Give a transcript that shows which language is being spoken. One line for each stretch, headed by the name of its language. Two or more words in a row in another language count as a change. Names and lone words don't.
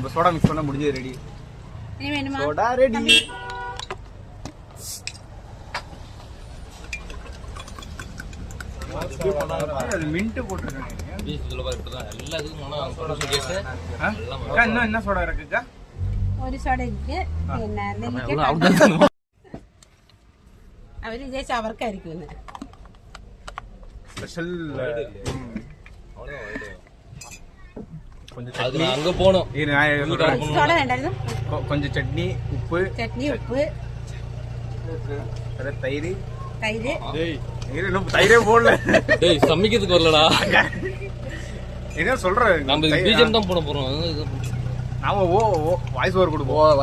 Tamil: இப்ப
English: soda mix
Tamil: பண்ண முடிஞ்சது. ரெடி சோடா ரெடி. மின்ட் போட்டுருக்கேன். என்ன சோடா இருக்குக்கா?
Malayalam: ഒരു സോഡ ഇരിക്ക് പിന്നെ അവര് വിചാരിച്ച അവർക്കായിരിക്കും ഇന്ന്
Tamil: ஸ்பெஷல் அங்க போனோம்.
Malayalam: സോഡ വേണ്ടായിരുന്നു.
Tamil: கொஞ்சம் சட்னி உப்பு தயிர் தயிரே போடல. டேய் சமைக்கிறதுக்கு வரலடா. என்ன சொல்றேன்? நம்ம பிஜிஎம் தான் போட போறோம். நாம
English: voice over
Tamil: கொடுப்போம்.